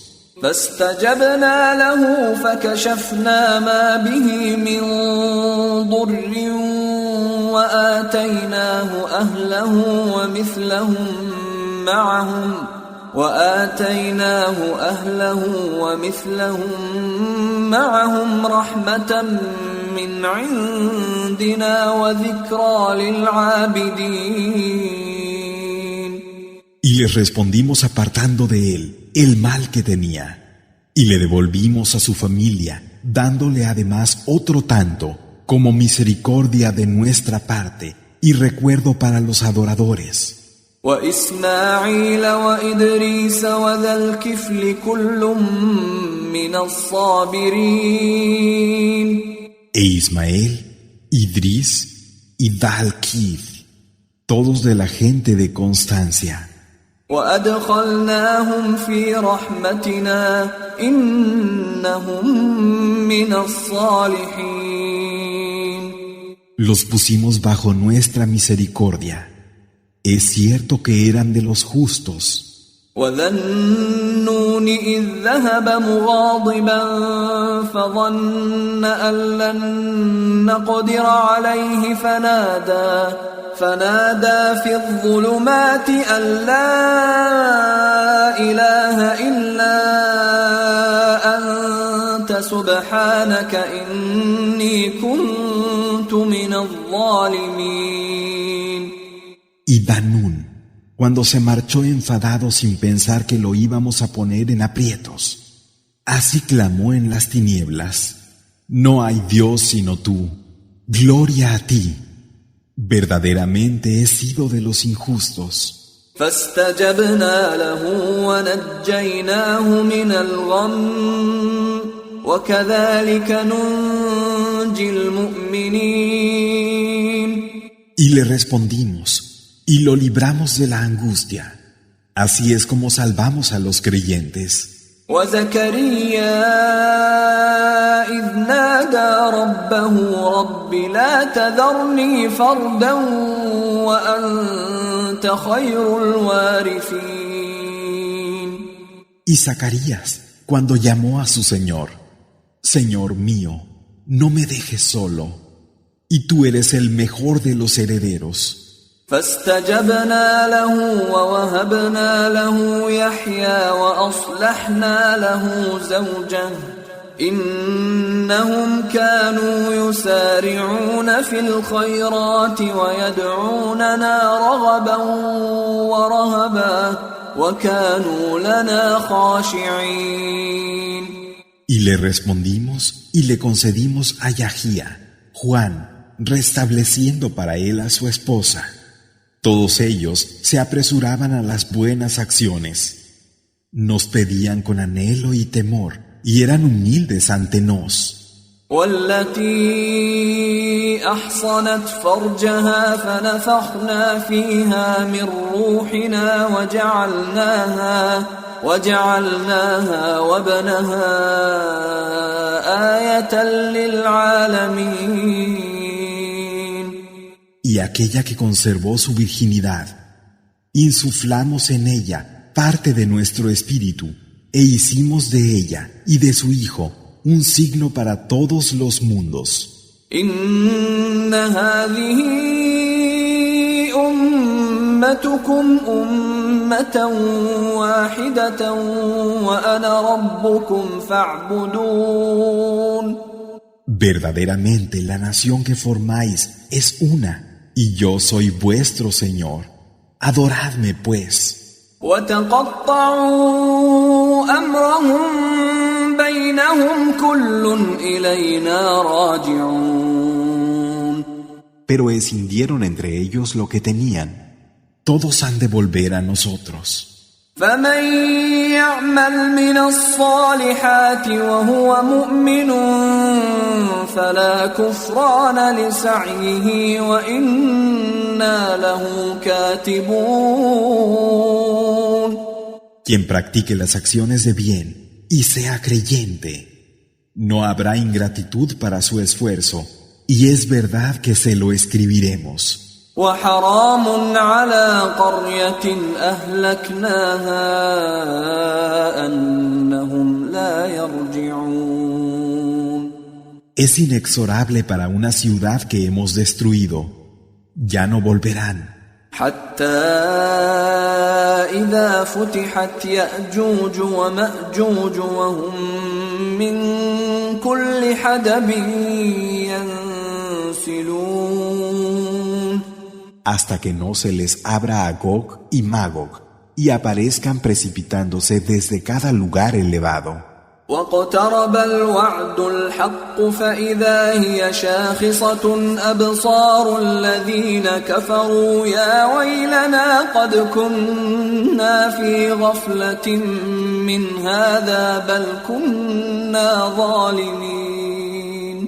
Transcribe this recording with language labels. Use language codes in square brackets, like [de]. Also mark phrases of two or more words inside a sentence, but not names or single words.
[ar] فاستجبنا له فكشفنا ما به من ضر وآتيناه أهله ومثلهم معهم رحمة من عندنا وذكرى للعابدين. [es] Y les respondimos apartando de él el mal que tenía, y le devolvimos a su familia, dándole además otro tanto, como misericordia de nuestra parte, y recuerdo para los adoradores. [ar] وإسماعيل وإدريس وذا الكفل كل من الصابرين. [es] E Ismael, Idris y Dal-Kif, todos de la gente de constancia. [ar] وأدخلناهم في رحمتنا إنهم من الصالحين. [es] Los pusimos bajo nuestra misericordia. Es cierto que eran de los justos. [ar] وذا النون إذ ذهب مغاضبا فظن أن لن نقدر عليه فنادى في الظلمات أن لا إله إلا أنت سبحانك إني كنت من الظالمين. [es] Y Danún, cuando se marchó enfadado sin pensar que lo íbamos a poner en aprietos, así clamó en las tinieblas: No hay Dios sino tú, gloria a ti. Verdaderamente he sido de los injustos. [ar] فاستجبنا له ونجيناه من الغم وكذلك ننجي المؤمنين. [es] Y le respondimos, y lo libramos de la angustia. Así es como salvamos a los creyentes. [ar] وزكريا إذ نادى ربه رب لا تذرني فردا وأنت خير الوارثين. [es] Y Zacarías, cuando llamó a su Señor: Señor mío, no me dejes solo, y tú eres el mejor de los herederos. [ar] فاستجبنا له ووهبنا له يحيى وأصلحنا له زوجه إنهم كانوا يسارعون في الخيرات ويدعوننا رغبا ورهبا وكانوا لنا خاشعين. [es] Y le respondimos y le concedimos a Yahía, Juan, restableciendo para él a su esposa. Todos ellos se apresuraban a las buenas acciones. Nos pedían con anhelo y temor y eran humildes ante nos. [ar] والتي أحصنت فرجها فنفخنا فيها من روحنا وجعلناها وابنها آية للعالمين. [es] Y aquella que conservó su virginidad, insuflamos en ella parte de nuestro espíritu e hicimos de ella y de su hijo un signo para todos los mundos. [ar] إن هذه أمتكم أمة واحدة وأنا ربكم فاعبدون. [es] Verdaderamente la nación que formáis es una, y yo soy vuestro Señor. Adoradme pues. [ar] وتقطعوا أمرهم بينهم كل إلينا راجعون. [es] Pero escindieron entre ellos lo que tenían. Todos han de volver a nosotros. [ar] فمن يعمل من الصالحات وهو مؤمن فلا كفران لسعيه وإنا له كاتبون. [es] Quien practique las acciones de bien y sea creyente, no habrá ingratitud para su esfuerzo, y es verdad que se lo escribiremos. [ar] وحرام على قرية أهلكناها أنهم لا يرجعون. [es] Es inexorable para una ciudad que hemos destruido. Ya no volverán. [ar] حتى إذا فتحت يأجوج ومأجوج وهم من كل حدب ينسلون. [es] Hasta que no se les abra a Gog y Magog y aparezcan precipitándose desde cada lugar elevado. [ar] واقترب الوعد الحق فإذا هي شاخصة أبصار الذين كفروا يا ويلنا قد كنا في غفلة من هذا بل كنا ظالمين.